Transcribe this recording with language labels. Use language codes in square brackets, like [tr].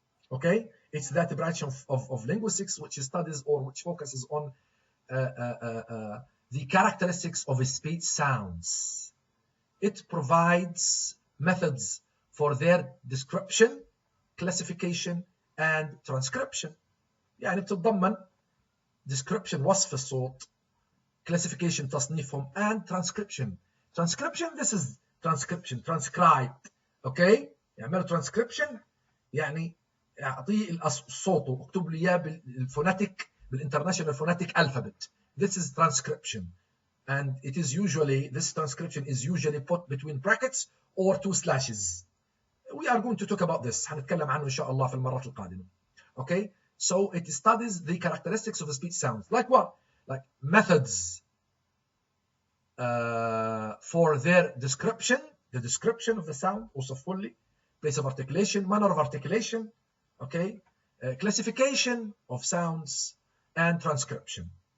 [en] Okay, it's that branch of linguistics which studies or which focuses on the characteristics of speech sounds. It provides methods for their description, classification, and transcription. [ar] يعني بتتضمن description وصف الصوت, classification تصنيفهم, [en] and transcription. Transcription, this is transcription, transcribed, okay? [ar] يعملوا transcription يعني اعطيه الصوت واكتب لي اياه بالفوناتيك بالانترناشونال فوناتيك alphabet. [en] This is transcription, and it is usually, this transcription is usually put between brackets or 2 slashes. We are going to talk about this. [ar] هنتكلم عنه إن شاء الله في المرات القادمة. [en] Okay, so it studies the characteristics of the speech sounds. Like what? Like methods for their description, the description of the sound, [ar] وصفوا لي, [en] place of articulation, manner of articulation, okay, classification of sounds, and transcription.